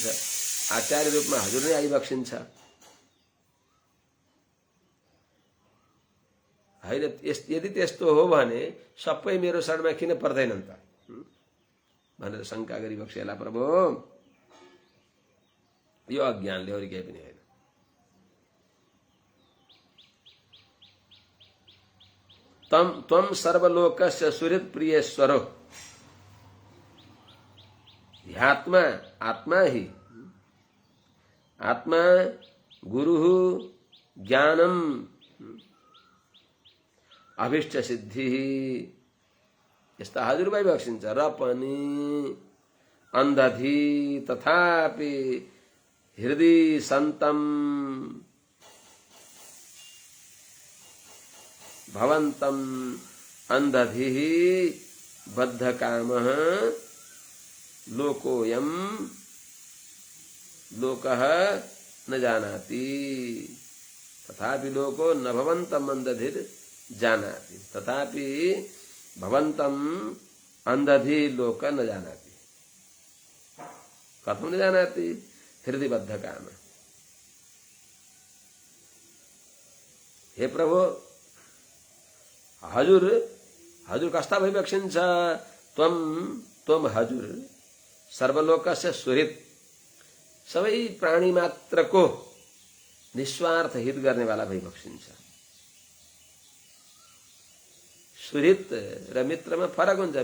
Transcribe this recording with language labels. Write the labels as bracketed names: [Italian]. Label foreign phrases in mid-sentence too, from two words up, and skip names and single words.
[Nepali] आचार्य रूपमा हजुर नै आइबक्सिन्छ। हैन, यदि त्यस्तो हो भने सबै मेरो शरणमा किन पर्दैनन् त भनेर शङ्का गरी बक्सेला प्रभु। यो अज्ञानले अरू केही पनि होइन। [Sanskrit] त्वं सर्वलोकस्य सुहृत् प्रियेश्वरो ह्यात्मा, आत्मा ही आत्मा गुरुः ज्ञानम अभीष्ट सिद्धि। [Nepali] यस्ता हजुर भई बक्सिन्छ र पनि [Sanskrit] अन्धधि तथापि हृदय सन्तम भवन्तम अन्धधि बद्ध कामः लोकोयम लोकः न जानाति तथापि लोको न भवन्तम अन्धधिर जानाति तथापि भवन्तम अंधधि लोक न जानाति। कथं न जानाति? हृदय बद्ध काम। [Nepali] हे प्रभु, हजुर कस्ता भई बक्सिन्छ? त्वम हजुर [Sanskrit] सर्वलोकस्य सुहृत्, [Nepali] सबै प्राणी मात्रको निस्वार्थ हित गर्नेवाला भई बक्सिन्छ। सुहृत र मित्रमा फरक हुन्छ।